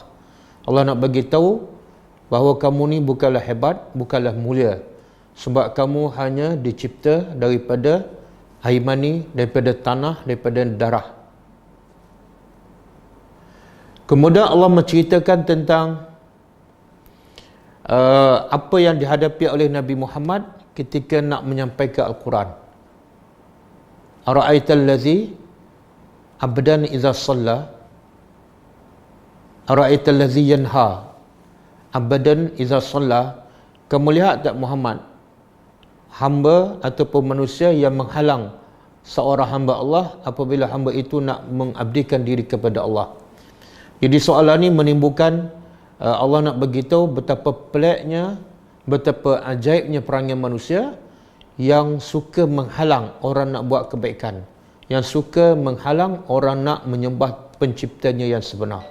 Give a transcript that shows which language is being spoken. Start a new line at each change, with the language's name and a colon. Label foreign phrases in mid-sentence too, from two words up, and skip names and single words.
Malay: Allah nak bagi tahu bahawa kamu ni bukanlah hebat, bukanlah mulia, sebab kamu hanya dicipta daripada air mani, daripada tanah, daripada darah. Kemudian Allah menceritakan tentang apa yang dihadapi oleh Nabi Muhammad ketika nak menyampaikan Al-Quran.
Arabic: أرأيت الذي عبدا إذا صلى، أرأيت الذي ينهى عبدا إذا صلى.
Malay: Kamu lihat tak Muhammad, hamba ataupun manusia yang menghalang seorang hamba Allah apabila hamba itu nak mengabdikan diri kepada Allah. Jadi soalan ini menimbulkan Allah nak beritahu betapa peliknya, betapa ajaibnya perangai manusia yang suka menghalang orang nak buat kebaikan, yang suka menghalang orang nak menyembah penciptanya yang sebenar.